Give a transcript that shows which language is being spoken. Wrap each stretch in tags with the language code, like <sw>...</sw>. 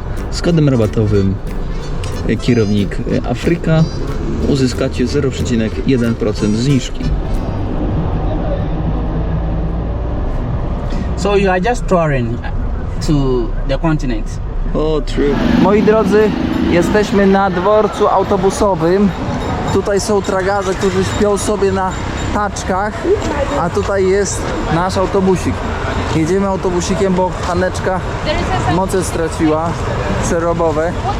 <pl>Z kodem rabatowym kierownik Afryka uzyskacie 0,1% zniżki.</pl> <en>So you are just touring to the continent. O, true.</en> <pl>Moi drodzy, jesteśmy na dworcu autobusowym. Tutaj są tragarze, którzy śpią sobie na taczkach, a tutaj jest nasz autobusik. Jedziemy autobusikiem, bo Haneczka moce straciła przerobowe.</pl>